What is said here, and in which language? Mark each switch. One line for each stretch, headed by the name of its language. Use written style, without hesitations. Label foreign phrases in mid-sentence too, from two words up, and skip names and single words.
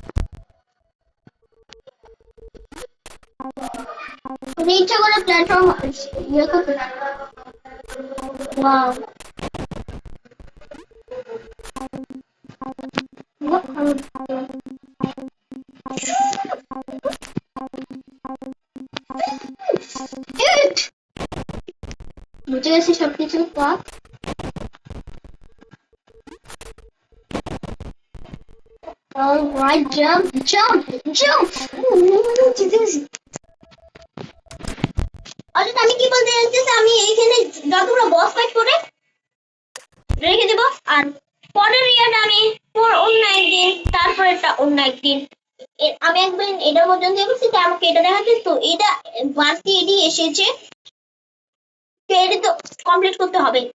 English: Reach over a platform. Wow. It.
Hindi: मुझे ऐसी शक्ति से पाप
English: all right jump
Bangla: আচ্ছা আমি কি বলতে চাইছি আমি এইখানে যতগুলো
English: boss fight
Bangla: করে রেখে দেব আর পরের ইয়াটা আমি অন্য একদিন তারপরেরটা অন্য একদিন আমি একবার এটা পর্যন্ত করছি তো আমাকে এটা দেখাচ্ছে তো এটা বাড়তি এডি এসেছে তো এটা তো কমপ্লিট করতে হবে